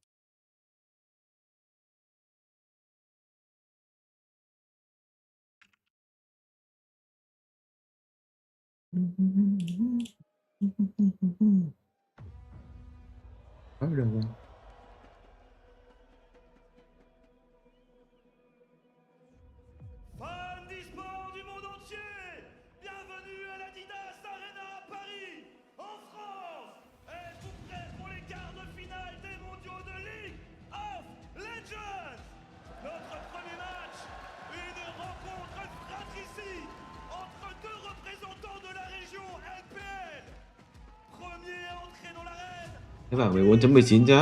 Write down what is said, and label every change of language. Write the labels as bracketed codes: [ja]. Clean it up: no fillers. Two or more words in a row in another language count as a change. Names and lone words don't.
[vi] Có được rồi. [fr] Fans d'e-sport du monde entier, bienvenue à l'Adidas Arena à Paris, en France. Êtes-vous prêts pour les quarts de finale des mondiaux de League of Legends? Notre premier match, une rencontre fratricide entre deux représentants de la région LPL. Premier entré dans l'arène. [vi] Thế bảo 14.19 chứ.